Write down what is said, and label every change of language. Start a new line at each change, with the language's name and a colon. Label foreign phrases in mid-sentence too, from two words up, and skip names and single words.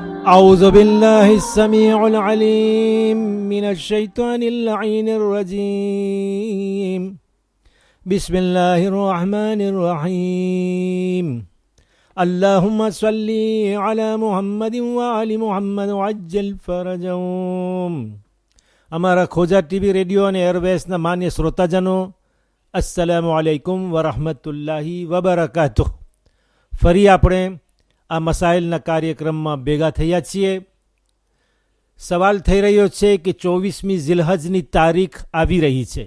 Arabic: أعوذ بالله السميع العليم من الشيطان اللعين الرجيم بسم الله الرحمن الرحيم اللهم صل على محمد وآل محمد وعجل فرجهم.
Gujarati: અમારા ખોજા ટીવી રેડિયો અને એરવેસના માન્ય શ્રોતાજનો,
Arabic: السلام عليكم ورحمة الله وبركاته.
Gujarati: ફરી આપણે આ મસાઇલના કાર્યક્રમમાં ભેગા થયા છીએ. સવાલ થઈ રહ્યો છે કે 24મી ઝિલહજની તારીખ આવી રહી છે.